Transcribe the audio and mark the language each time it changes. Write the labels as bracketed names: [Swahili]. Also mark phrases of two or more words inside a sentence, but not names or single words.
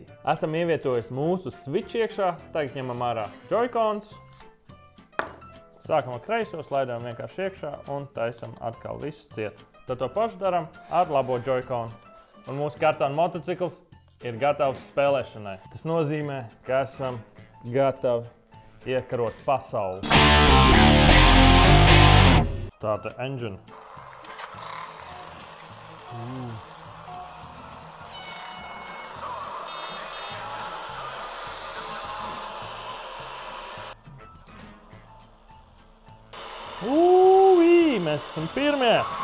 [Latvian] Esam ievietojuši mūsu switch iekšā, tagad ņemam ārā joycons, sākam ar kreiso, slaidām vienkārši iekšā un taisam atkal visu ciet. Tad to pašu daram ar labo joyconu. Un mūsu kartona motocikls ir gatavs spēlēšanai. Tas nozīmē, ka esam gatavi iekarot pasauli. [English] Start the engine. [Latvian] Mēs esam pirmie!